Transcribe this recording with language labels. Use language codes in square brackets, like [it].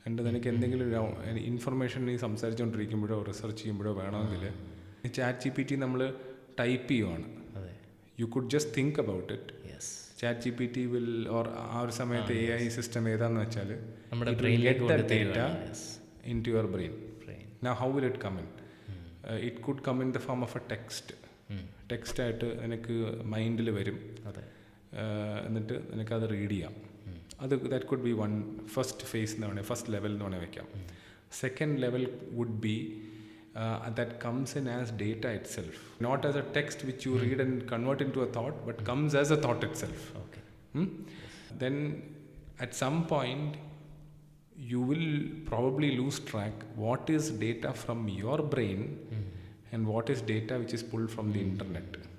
[ml] എനിക്ക് എന്തെങ്കിലും ഇൻഫർമേഷൻ നീ സംസാരിച്ചുകൊണ്ടിരിക്കുമ്പോഴോ റിസർച്ച് ചെയ്യുമ്പോഴോ വേണമെങ്കിൽ ChatGPT നമ്മൾ ടൈപ്പ് ചെയ്യുവാണ്. [en] You could just think about it. ChatGPT will or [ml] ആ ഒരു സമയത്ത് [en] AI system [ml] ഏതാന്ന് വെച്ചാൽ [en] Data into your brain. Now how will it come in? It could come in the form of a text. [ml] ടെക്സ്റ്റായിട്ട് എനിക്ക് മൈൻഡിൽ വരും. എന്നിട്ട് നിനക്കത് റീഡ് ചെയ്യാം. [en] അത് that could be one first phase എന്ന് വേണേൽ ഫസ്റ്റ് ലെവൽ [ml] എന്ന് വേണേൽ വയ്ക്കാം. [en] Second level would be that comes in as data itself, not as a text which you read and convert into a thought, but comes as a thought itself. Okay. Then at some point you will probably lose track what is data from your brain and what is data which is pulled from the internet.